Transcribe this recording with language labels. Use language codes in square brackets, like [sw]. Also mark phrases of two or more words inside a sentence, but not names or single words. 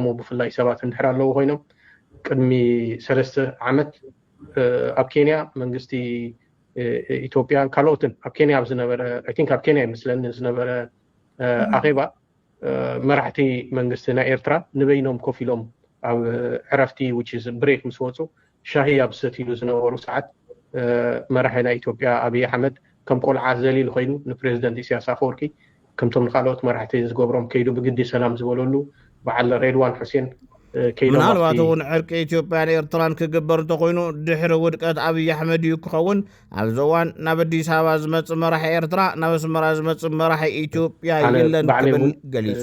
[ti] ብፍላይ ሰባት እንድሕር ኣለዎ ኮይኖም ቅድሚ 3 ዓመት ኣብ ኬንያ መንግስቲ ኢትዮጵያ ካልኦትን ኣብ ኬንያ ዝነበረ [en] I think [ti] ኣብ ኬንያ ይመስለኒ ዝነበረ ኣኼባ መራሕቲ መንግስቲ ናይ ኤርትራ ንበይኖም ኮፍ ኢሎም ኣብ ዕረፍቲ [en] which is break [ti] ምስ ወፁ ሻሂ ኣብ ሰትይሉ ዝነበሩ ሰዓት መራሒ ናይ ኢትዮጵያ አብይ አሕመድ ከም ቆልዓ ዘሊል ኮይኑ ንፕሬዝደንት ኢሳያስ አፈወርቂ ከምቶም ካልኦት መራሕቲ ዝገብሮም ከይዱ ብግዲ ሰላም ዝበለሉ በዓል ሬድዋን ሁሴን ምናልባት እውን ዕርቂ ኢትዮጵያን ኤርትራን ክግበር እንተኮይኑ ድሕሪ ውድቀት አብይ አሕመድ እዩ ክኸውን ኣብዚ እዋን ናብ አዲስ አበባ ዝመፅእ መራሒ ኤርትራ ናብ ኣስመራ ዝመፅእ መራሒ ኢትዮጵያ የለን ክብል ገሊጹ